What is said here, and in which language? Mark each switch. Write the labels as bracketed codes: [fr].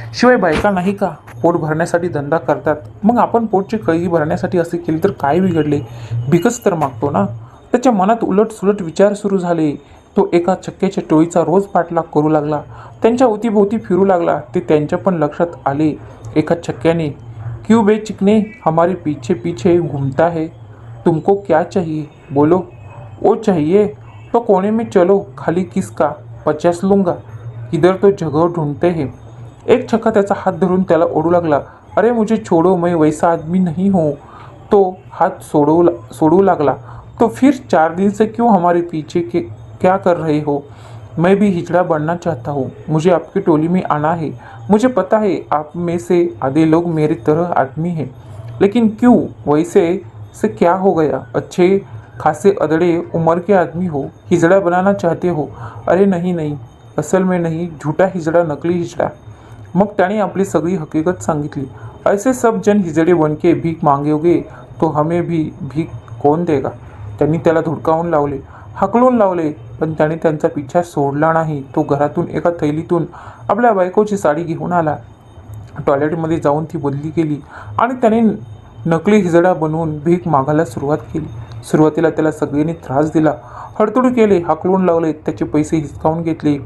[mr] शिवाय बायका नाही का पोट भरण्यासाठी धंदा करतात, मग आपण पोटची कळगी भरण्यासाठी असे केले तर काय बिघडले? भिकच तर मागतो ना. त्याच्या मनात उलट विचार सुरू झाले. तो एका छक्क्याच्या टोळीचा रोज पाठलाग करू लागला. त्यांच्या अवतीभोवती फिरू लागला. ते त्यांच्या पण लक्षात आले. एका छक्क्याने [hi] क्यों बे चिकने हमारे पीछे पीछे घूमता है, तुमको क्या चाहिए बोलो. ओ चाहिए तो कोने में चलो, खाली किसका 50 लूंगा, इधर तो जगह ढूंढते हैं. [mr] एक छक्का त्याचा हात धरून त्याला ओढू लागला. [hi] अरे मुझे छोड़ो, मैं वैसा आदमी नहीं हूँ. [mr] तो हात सोडू लागला. [hi] तो फिर 4 दिन से क्यों हमारे पीछे क्या कर रहे हो? मैं भी हिजड़ा बनना चाहता हूँ, मुझे आपकी टोली में आना है. मुझे पता है आप में से आधे लोग मेरी तरह आदमी हैं, लेकिन क्यों? वैसे से क्या हो गया? अच्छे खासे अदड़े उम्र के आदमी हो, हिजड़ा बनाना चाहते हो. अरे नहीं, असल में नहीं, झूठा हिजड़ा, नकली हिजड़ा. [mr] मग त्याने आपली सगळी हकीकत सांगितली. [hi] ऐसे सब जन हिजड़े बनके भीक मांगोगे तो हमें भी भीक कौन देगा? [mr] त्यांनी त्याला धुडकावून लावले, हाकलून लावले, पण त्याने त्यांचा पिछा सोडला नाही. तो घरातून एका थैलीतून आपल्या बायकोची साडी घेऊन आला. टॉयलेटमध्ये जाऊन ती बदली केली आणि त्याने नकली हिजडा बनवून भीक मागायला सुरुवात केली. सुरुवातीला त्याला सगळ्यांनी त्रास दिला, हडतूड केले, हाकलून लावले, त्याचे पैसे हिसकावून घेतले.